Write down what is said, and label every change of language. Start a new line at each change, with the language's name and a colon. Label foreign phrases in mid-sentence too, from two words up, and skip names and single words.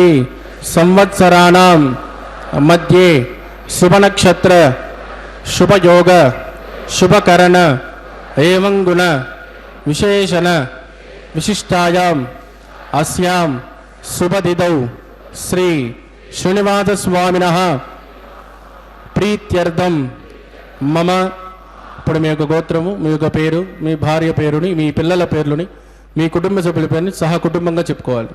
Sanskrit: संवत्सराणां मध्ये शुभनक्षत्र शुभयोग शुभकरण एवं गुण विशेषण विशिष्टायां अस्यां शुभतिथौ श्री श्रीनिवास स्वामिनः प्रीत्यर्थं मम
Telugu: ఇప్పుడు మీ యొక్క గోత్రము, మీ యొక్క పేరు, మీ భార్య పేరుని, మీ పిల్లల పేర్లని, మీ కుటుంబ సభ్యుల పేరుని సహా కుటుంబంగా చెప్పుకోవాలి.